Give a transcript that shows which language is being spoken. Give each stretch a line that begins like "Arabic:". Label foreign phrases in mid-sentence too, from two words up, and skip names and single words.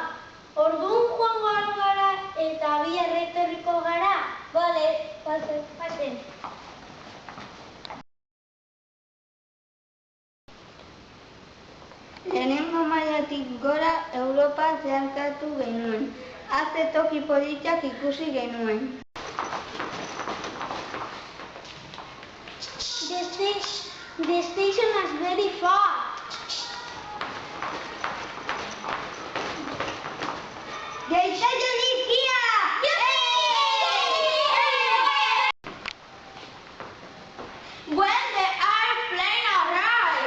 Basque: Orduan joango gara eta bihar etorriko gara. Bale, pasen. Lehenengo mailatik gora Europa zeharkatu genuen. Aze toki politak ikusi genuen.
English: The station is very far. The station is here! When the airplane arrives?